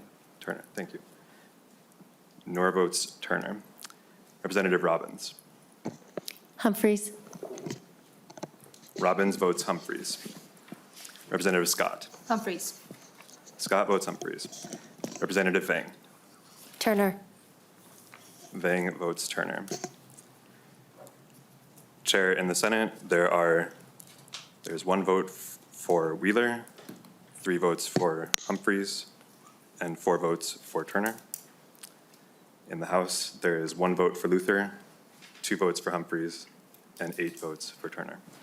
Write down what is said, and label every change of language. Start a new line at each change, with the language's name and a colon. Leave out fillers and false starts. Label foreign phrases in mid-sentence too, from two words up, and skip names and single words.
English: Turner, thank you. Noor votes Turner. Representative Robbins. Humphreys. Robbins votes Humphreys. Representative Scott. Humphreys. Scott votes Humphreys. Representative Vang. Turner. Vang votes Turner. Chair, in the Senate, there's one vote for Wheeler, 3 votes for Humphreys, and 4 votes for Turner. In the House, there is 1 vote for Luther, 2 votes for Humphreys, and 8 votes for Turner.